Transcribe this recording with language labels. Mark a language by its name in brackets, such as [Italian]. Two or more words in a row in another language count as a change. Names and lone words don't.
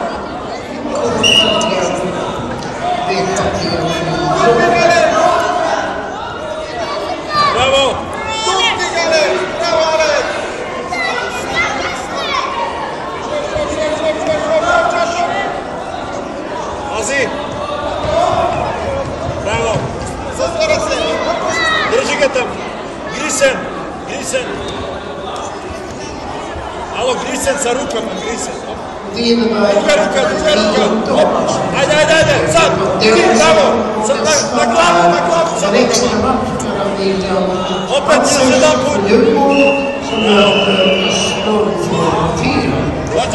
[Croatian] Bravo! Tutti Gale! Bravo Ale! Azi! Bravo! Zatvara se! Drži ga tam! Grisen! Grisen! Alo, Grisen sa rukama, Grisen! Druga ruka! Ajde, ajde, ajde! Sad! Bravo! Sad na glavu, sa rukama! Opet još jedan put! Dođi!